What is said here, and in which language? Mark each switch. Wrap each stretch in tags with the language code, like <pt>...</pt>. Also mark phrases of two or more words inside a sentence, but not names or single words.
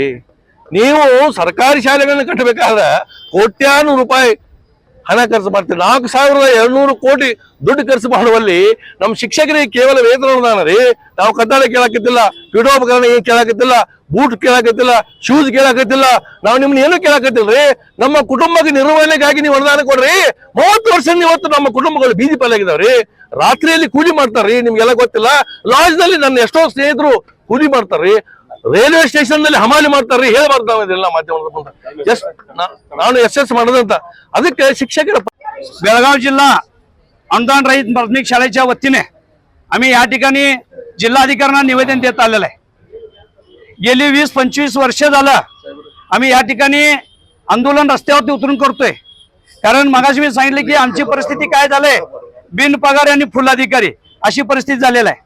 <kn>ನೀವು ಸರ್ಕಾರಿ ಶಾಲೆಗಳನ್ನ ಕಟ್ಟಬೇಕಾದ್ರೆ ಕೋಟ್ಯಾನು ರೂಪಾಯಿ ಹಣ ಖರ್ಚು ಮಾಡ್ತೀವಿ, 4,200 ಕೋಟಿ ದುಡ್ಡು ಖರ್ಚು ಮಾಡುವಲ್ಲಿ ನಮ್ಮ ಶಿಕ್ಷಕರಿಗೆ ಕೇವಲ ವೇತನ ಅನುದಾನ ರೀ, ನಾವು ಕಟ್ಟಡ ಕೇಳಾಕತ್ತಿಲ್ಲ, ಪೀಠೋಪಕರಣ ಏನ್ ಕೇಳಾಕತ್ತಿಲ್ಲ, ಬೂಟ್ ಕೇಳಾಕತ್ತಿಲ್ಲ, ಶೂಸ್ ಕೇಳಾಕತ್ತಿಲ್ಲ, ನಾವು ನಿಮ್ನ ಏನು ಕೇಳಾಕತ್ತಿಲ್ರಿ, ನಮ್ಮ ಕುಟುಂಬಕ್ಕೆ ನಿರ್ವಹಣೆಗಾಗಿ ನೀವು ಅನುದಾನ ಕೊಡ್ರಿ। 30 ವರ್ಷದಿಂದ ಇವತ್ತು ನಮ್ಮ ಕುಟುಂಬಗಳು ಬೀದಿ ಪಾಲಾಗಿದಾವ್ರಿ, ರಾತ್ರಿಯಲ್ಲಿ ಕೂಲಿ ಮಾಡ್ತಾರ್ರಿ, ನಿಮ್ಗೆಲ್ಲ ಗೊತ್ತಿಲ್ಲ, ಲಾಡ್ಜ್ನಲ್ಲಿ ನನ್ನ ಎಷ್ಟೋ ಸ್ನೇಹಿತರು ಕೂಲಿ ಮಾಡ್ತಾರ್ರಿ,</kn> <en>railway station</en> <kn>ನಲ್ಲಿ ಹಮಾಲಿ ಮಾಡ್ತಾರ್ರಿ, ಹೇಳ್ಬಾರ್ದಾವೆಲ್ಲ ಮಾಧ್ಯಮದ ಮುಂದೆ ನಾನು ಎಸ್ ಮಾಡೋದಂತ। ಅದಕ್ಕೆ शिक्षक</kn> <mr>बेळगाव जिल्हा अनुदान रहित प्राथमिक शाळेच्या वतीने आम्ही या ठिकाणी जिल्हाधिकाऱ्यांना निवेदन देत आलेलं आहे। गेली 20-25 वर्ष झालं आम्ही या ठिकाणी आंदोलन रस्त्यावरती उतरून करतोय, कारण मगाशी मी सांगितलं की आमची परिस्थिती काय झाले, बिनपगार आणि फुल अधिकारी अशी परिस्थिती झालेली आहे।</mr>